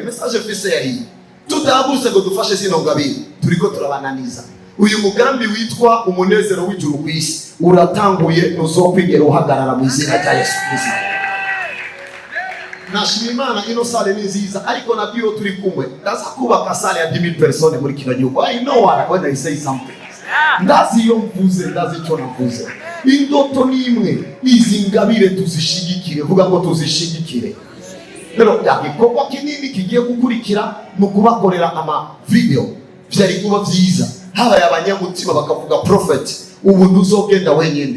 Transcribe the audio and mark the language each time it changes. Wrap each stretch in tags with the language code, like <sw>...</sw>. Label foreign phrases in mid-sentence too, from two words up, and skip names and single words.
<rn>Message mfise yari tudahagurutse ngo dufashe zino ngabire, turiko turabananiza. Uyu mugambi witwa umunezero w'ijuru kwisi uratanguye, nuzokwigera uhagarara mu izina rya Yesu Kristo. nashima Imana ino sale ni nziza ariko nabyo turi kumwe ndaza kubaka sale ya 10,000 personnes muri kino gihugu.</rn> <en>I know when I say something.</en> <rn>Ndazi iyo mvuze, ndazi icyo navuze. Indoto ni imwe, izi ngabire tuzishigikire, vuga ngo tuzishigikire. Rero igikorwa kinini kigiye gukurikira mu kubakorera ama video byari kuba byiza. Habaye abanyamutima bakavuga prophet, ubu ntuzogenda wenyine.</rn>